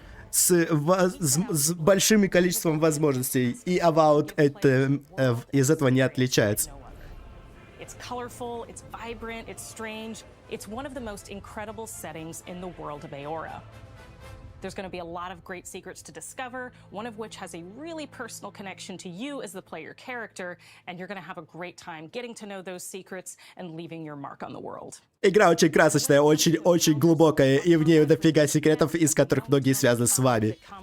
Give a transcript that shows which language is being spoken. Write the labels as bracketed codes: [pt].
[ru] С большим количеством возможностей. И Avowed из этого не отличается. [en] It's colorful, it's vibrant, it's strange. It's one of the most incredible settings in the world of Aora. There's going to be a lot of great secrets to discover, one of which has a really personal connection to you as the player character, and you're going to have a great time getting to know those secrets and leaving your mark on the world. [ru] Игра очень красочная, очень глубокая, и в ней дофига секретов, из которых многие связаны с вами.